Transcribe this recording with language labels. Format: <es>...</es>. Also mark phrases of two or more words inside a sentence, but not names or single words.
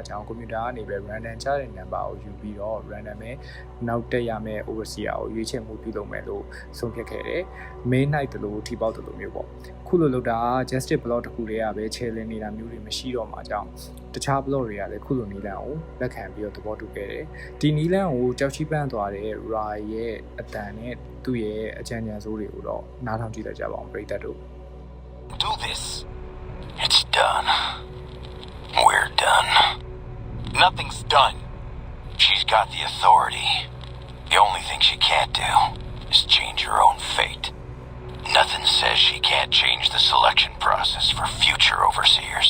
<my>ကြောင့် computer ကနေပဲ random ချတဲ့ number ကိုယူပြီးတော့ random ပဲနောက်တက်ရမယ့် overseer ကိုရွေးချယ်မှုပြုလုပ်မယ်လို့ဆုံးဖြတ်ခဲ့တယ်။</my> <en>main night</en> <my>တလို့ထိပေါက်တလို့မျိုးပေါ့ခုလိုလုပ်တာ Justice Pelosi တခုတည်းကပဲ challenge နေတာမျိုးတွေမရှိတော့မှာကြောင့်တခြား blog တွေကလည်းခုလိုနည်းလမ်းကိုလက်ခံပြီးတော့သဘောတူခဲ့တယ်။ဒီနည်းလမ်းကိုကြောက်ချီးပန်းသွားတဲ့ Roy ရဲ့အတန်နဲ့သူ့ရဲ့အကြံဉာဏ်စိုးတွေကိုတော့နားထောင်ကြည့်လိုက်ကြပါအောင်ပရိသတ်တို့</my> <en>Do this. It's done. We're done. Nothing's done. She's got the authority. The only thing she can't do is change her own fate. Nothing says she can't change the selection process for future overseers.</en>